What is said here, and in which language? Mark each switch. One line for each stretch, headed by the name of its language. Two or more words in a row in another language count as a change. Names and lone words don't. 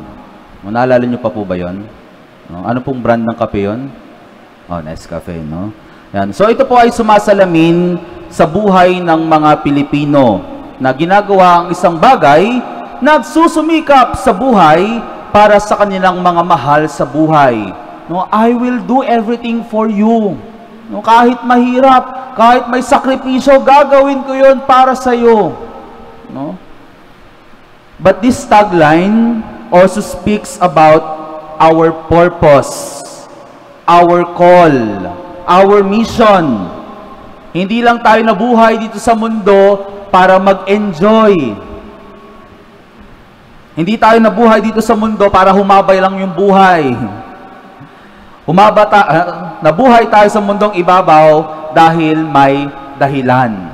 Filipino: Naalala niyo pa po ba yun? Ano pong brand ng kape yun? Nescafe, no? Yan. So ito po ay sumasalamin sa buhay ng mga Pilipino na ginagawa ang isang bagay, nagsusumikap sa buhay para sa kanilang mga mahal sa buhay.
English: No, I will do everything for you.
Filipino: No, kahit mahirap, kahit may sakripisyo, gagawin ko 'yon para sa iyo. No?
English: But this tagline also speaks about our purpose, our call, our mission.
Filipino: Hindi lang tayo nabuhay dito sa mundo para mag-enjoy. Hindi tayo nabuhay dito sa mundo para humabay lang yung buhay. Nabuhay tayo sa mundong ibabaw dahil may dahilan.